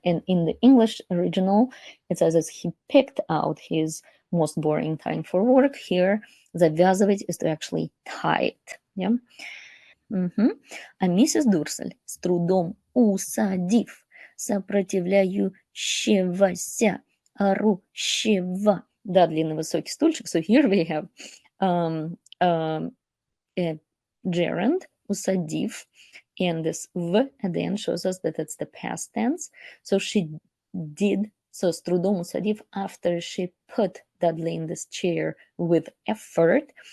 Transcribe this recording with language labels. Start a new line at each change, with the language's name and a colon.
English: And in the English original, it says as he picked out his most boring time for work. Here, завязывать is to actually tie it. Yeah.
Russian: А миссис Дурсль, с трудом усадив сопротивляющегося орущего. Да, длинный высокий стульчик.
English: So here we have a gerund, усадив, and this v at the end shows us that it's the past tense. So she did So
Russian: с трудом усадив,
English: after she put Dudley in this chair with effort.